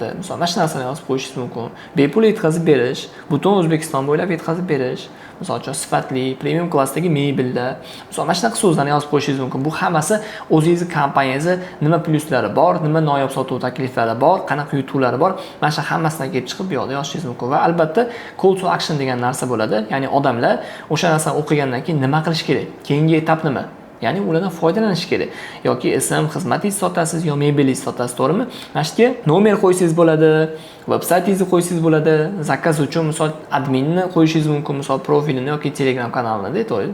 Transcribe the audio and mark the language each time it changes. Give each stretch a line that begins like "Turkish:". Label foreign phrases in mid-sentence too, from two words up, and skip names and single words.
Uzbek: Misol mana shu narsani yozib qo'yishingiz mumkin. Bepul yetkazib berish, butun O'zbekiston bo'ylab yetkazib berish. Misol uchun sifatli, premium klassdagi mebellar. Misol mana shunaqa so'zlarni yozib qo'yishingiz mumkin. Bu hammasi o'zingizning kompaniyangizni nima plyuslari bor, nima noyob sotuv takliflari bor, qanaqa yutuqlari bor, mana shu hammasidan kelib chiqib bu yoqda yozishingiz mumkin. Va albatta
English: call to action
Uzbek: degan narsa bo'ladi. Ya'ni odamlar o'sha narsani o'qigandan keyin nima qilish kerak? Keyingi etap nima? Ya'ni ulardan foydalanish kerak. Yoki SEO xizmatingizni sotasiz yo mebelingizni sotasiz, to'g'rimi? Mana shu yerga nomer qo'ysangiz bo'ladi, veb-saytingizni qo'ysangiz bo'ladi, zakaz uchun misol adminni qo'yishingiz mumkin, misol profilini yoki Telegram kanalini, to'g'ri?